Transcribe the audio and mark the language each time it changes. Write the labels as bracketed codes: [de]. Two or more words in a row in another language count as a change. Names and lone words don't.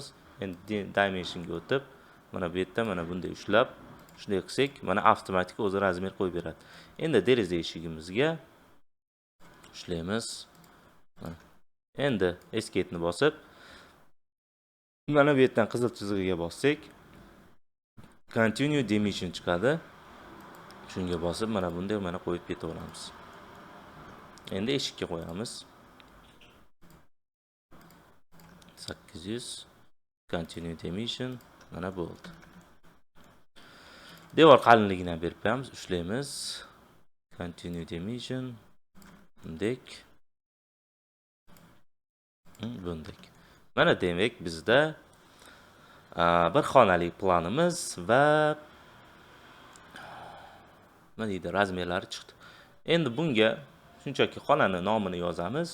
[uz] Endi dimensionga o'tib, mana bu yerda mana bunday ushlab, shunday qilsak, mana avtomatik o'zi razmer qo'yib beradi. Endi deraza eshigimizga ushlaymiz. Endi escape ni bosib, mana bu yerdan qizil chizig'iga bossak, [en] continue dimension chiqadi. [uz] Shunga bosib, mana bunday mana qo'yib ketaveramiz. Endi eshikka qo'yamiz. 800 [en] continue dimension [uz] mana bo'ldi. Devor qalinligini berib qo'yamiz, ushlaymiz. [en] Continue dimension bunday. [uz] Bunday. Mana demak bizda bir xonali planimiz va nima deydi, razmerlari chiqdi. Endi bunga shunchaki xonani nomini yozamiz.